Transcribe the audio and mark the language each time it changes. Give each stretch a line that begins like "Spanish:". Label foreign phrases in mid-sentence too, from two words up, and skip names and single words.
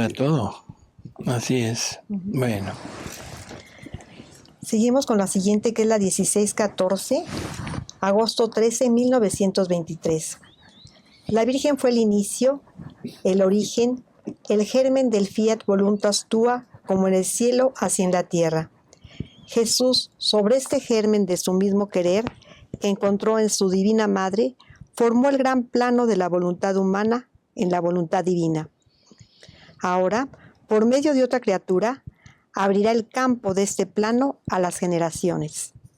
Spanish: Para todo, así es. Bueno. Seguimos con la siguiente, que es la 1614, agosto 13, 1923. La Virgen fue el inicio, el origen, el germen del
Latin: fiat voluntas tua,
Spanish: como en el cielo, así en la tierra. Jesús, sobre este germen de su mismo querer, que encontró en su divina madre, formó el gran plano de la voluntad humana en la voluntad divina. Ahora, por medio de otra criatura, abrirá el campo de este plano a las generaciones.